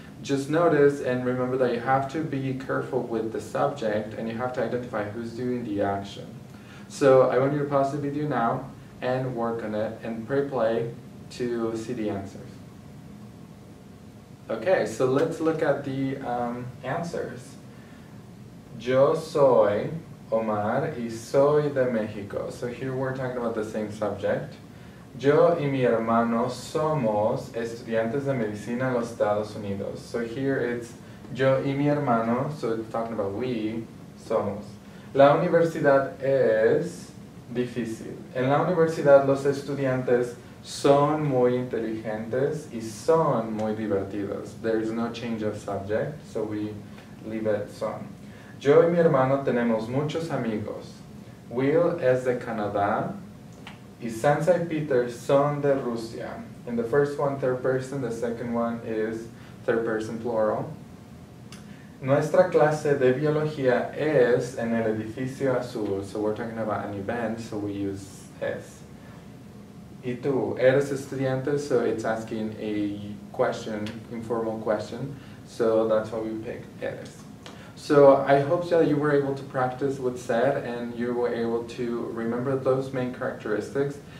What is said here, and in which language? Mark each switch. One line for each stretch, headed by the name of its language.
English: Just notice and remember that you have to be careful with the subject and you have to identify who's doing the action. So I want you to pause the video now and work on it and press play to see the answers. Okay, so let's look at the answers.
Spanish: Yo soy Omar y soy de México.
English: So here we're talking about the same subject.
Spanish: Yo y mi hermano somos estudiantes de medicina en los Estados Unidos.
English: So here it's
Spanish: yo y mi hermano,
English: so it's talking about we, somos.
Spanish: La universidad es difícil. En la universidad los estudiantes son muy inteligentes y son muy divertidos.
English: There is no change of subject, so we leave it son.
Spanish: Yo y mi hermano tenemos muchos amigos. Will es de Canadá y Sansa y Peter son de Rusia.
English: In the first one, third person, the second one is third person plural.
Spanish: Nuestra clase de biología es en el edificio azul.
English: So we're talking about an event, so we use es.
Spanish: Y tú, eres estudiante,
English: so it's asking a question, informal question, so that's why we picked eres. So I hope that you were able to practice with ser and you were able to remember those main characteristics.